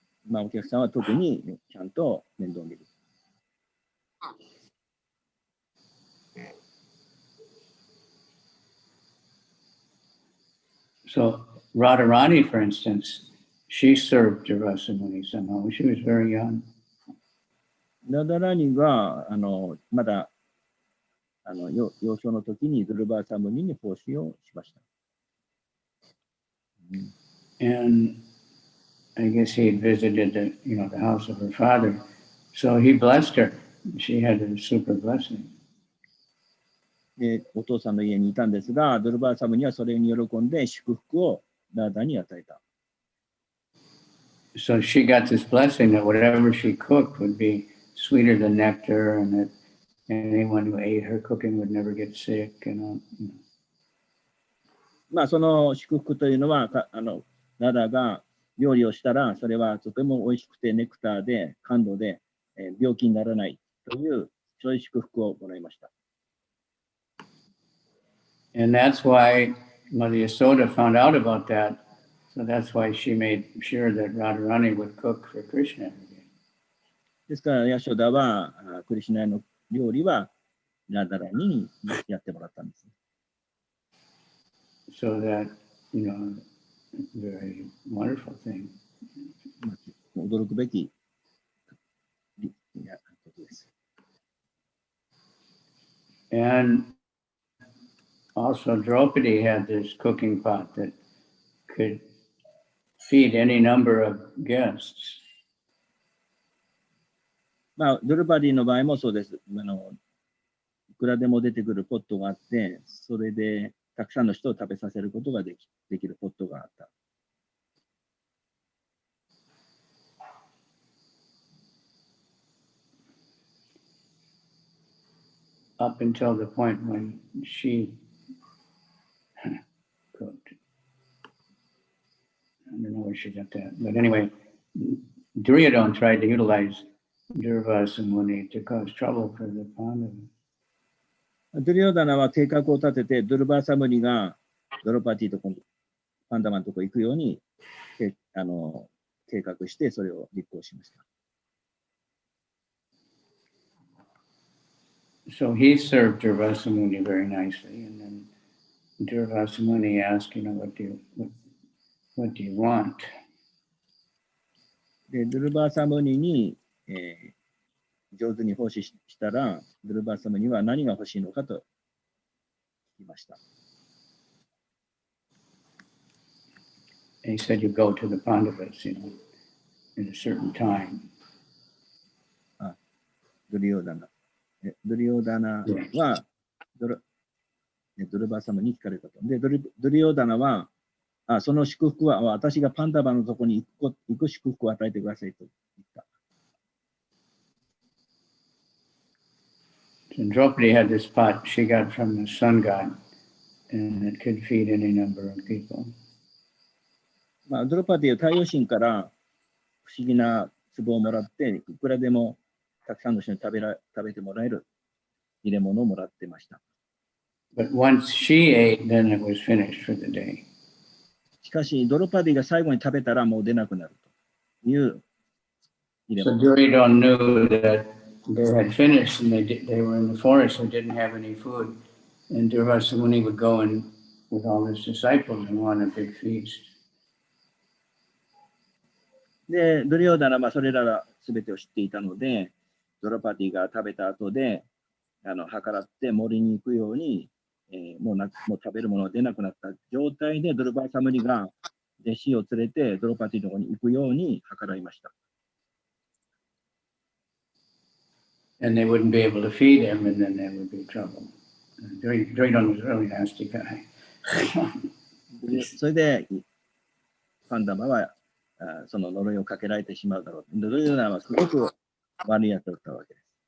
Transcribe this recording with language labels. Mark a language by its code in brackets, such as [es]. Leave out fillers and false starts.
[ja] お客さんは特にちゃんと面倒を見る。 [en] So Radharani, for instance, she served Jarasamuni somehow. She was very young. [ja] ラダラニがまだ幼少の時にドゥルバーサムニに奉仕をしました。 [en] And I guess he had visited the house of her father. So he blessed her. She had a super blessing. [ja] で、お父さんの家にいたんですが、ドゥルバーサムニはそれに喜んで祝福をラダに与えた。 [en] So she got this blessing that whatever she cooked would be sweeter than nectar, and that anyone who ate her cooking would never get sick. [ja] その祝福というのは、ラダが料理をしたら、それはとても美味しくてネクターで、甘露で、病気にならないという、そういう祝福をもらいました。 [en] And that's why Mother Yasoda found out about that. So that's why she made sure that Radharani would cook for Krishna every day. [ja] ですから、ヤショダは、クリシュナへの料理はラダラニにやってもらったんです。 [en] So that, very wonderful thing. [ja] 驚くべきことです。 [en] And also, Draupadi had this cooking pot that could feed any number of guests. [ja] ドルバディの場合もそうです。いくらでも出てくるポットがあって、それでたくさんの人を食べさせることができるポットがあった。 [en] Up until the point when she cooked. I don't know where she got that. But anyway, Duryodhana tried to utilize Durvasa Muni to cause trouble for the Pandavas. [ja] ドゥリオダナは計画を立てて、ドゥルバーサムニがドロパティとパンダマンのとこ行くように計画して、それを立行しました。 [en] So he served Durvasa Muni very nicely, and then Durvasa Muni asked, what do you want? [ja] で、ドゥルバーサムニに上手に奉仕したら、ドルバー様には何が欲しいのかと聞きました。 [en] And he said, you go to the Pandavas, you know, in a certain time. [ja] ドリオダナ。ドリオダナはドルバー様に聞かれたと。で、ドリオダナは、その祝福は私がパンダバのとこに行く祝福を与えてくださいと言った。 [en] And Draupadi had this pot she got from the sun god, and it could feed any number of people. [ja] ドロパディは太陽神から不思議な壺をもらって、いくらでもたくさんの人に食べてもらえる入れ物をもらってました。 [en] But once she ate, then it was finished for the day. [ja] しかし、ドロパディが最後に食べたらもう出なくなるという入れ [en] So [ja] 物。 [en] Duryodhana knew that they had finished, and they were in the forest and didn't have any food. And Durvasa Muni would go in with all his disciples and want a big feast. [ja] で、ドリオダナはそれらすべてを知っていたので、ドロパディが食べた後で、計らって森に行くように、もう食べるものが出なくなった状態で、ドルバーサムリが弟子を連れてドロパディのところに行くように計らいました。 [en] And they wouldn't be able to feed him, and then there would be trouble. Duryodhana was a really nasty guy. [ja] それで、パンダマはその呪いをかけられてしまうだろう。ドリオダナはすごく悪いやつだったわけです。